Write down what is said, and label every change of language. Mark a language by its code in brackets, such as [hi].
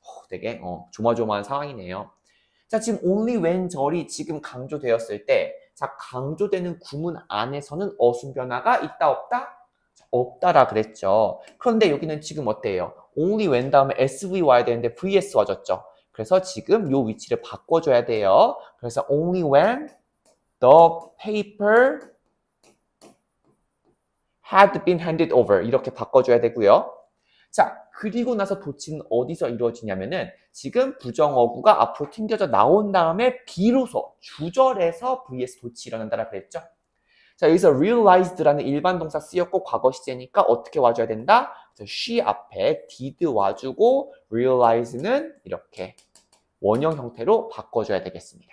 [ko] 되게 조마조마한 상황이네요. 자, 지금 only when 절이 지금 강조되었을 때 자, 강조되는 구문 안에서는 어순 변화가 있다, 없다? 자, 없다라 그랬죠. 그런데 여기는 지금 어때요? only when 다음에 SV 와야 되는데 VS 와줬죠. 그래서 지금 요 위치를 바꿔줘야 돼요. [en] 그래서 only when the paper had been handed over [ko] 이렇게 바꿔줘야 되고요. 자, 그리고 나서 도치는 어디서 이루어지냐면은 지금 부정어구가 앞으로 튕겨져 나온 다음에 비로소 주절에서 vs 도치 일어난다라 그랬죠. 자, 여기서 realized라는 일반 동사 쓰였고 과거 시제니까 어떻게 와줘야 된다? 그래서 she 앞에 did 와주고 realize는 이렇게 원형 형태로 바꿔줘야 되겠습니다.